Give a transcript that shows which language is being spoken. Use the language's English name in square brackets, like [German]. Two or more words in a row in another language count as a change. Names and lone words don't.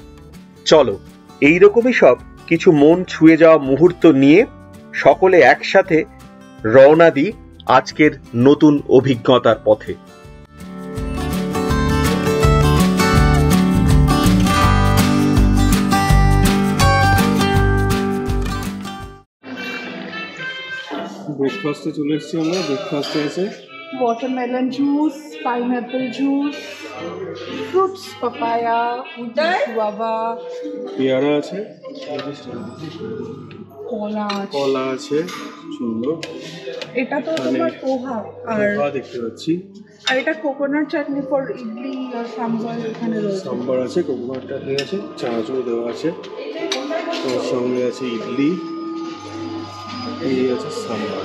[Bangla] চলো এইরকমই সব কিছু মন ছুঁয়ে যাওয়া মুহূর্ত নিয়ে সকলে একসাথে রওনা দিই আজকের নতুন অভিজ্ঞতার পথে। ব্রেকফাস্টে চলে এসেছি আমরা। ব্রেকফাস্টে আছে [English] watermelon juice, pineapple juice, fruits, papaya, guava, [Bangla] পেয়ারা আছে, কলা আছে। কলা আছে, সুন্দর। এটা তো তোমার পোহা, আর পোহা দেখতে পাচ্ছি, আর এটা [English] coconut chutney for idli [Bangla] আর সাম্বার এখানে রয়েছে। সাম্বার আছে, [English] coconut chutney [Bangla] আছে, চানাচুর দেওয়া আছে, ওর সঙ্গে আছে ইডলি, এই আছে সাম্বার।